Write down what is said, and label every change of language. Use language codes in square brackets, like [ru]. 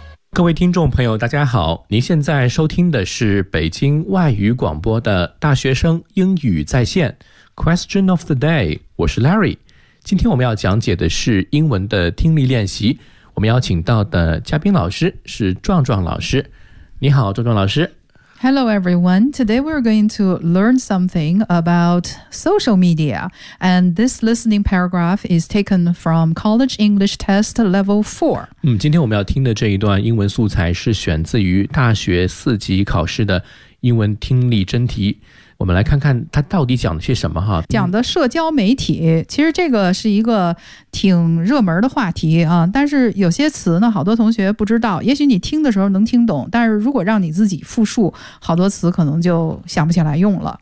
[zh] 各位听众朋友大家好，您现在收听的是北京外语广播的大学生英语在线 Question of the day， 我是 Larry。今天我们要讲解的是英文的听力练习，我们邀请到的嘉宾老师是壮壮老师。你好壮壮老师。 [en] Hello everyone, today we're going to learn something about social media, and this listening paragraph is taken from College English Test Level 4. [zh] 今天我们要听的这一段英文素材是选自于大学四级考试的英文听力真题，我们来看看他到底讲了些什么哈。讲的社交媒体，其实这个是一个挺热门的话题啊，但是有些词呢好多同学不知道，也许你听的时候能听懂，但是如果让你自己复述，好多词可能就想不起来用了。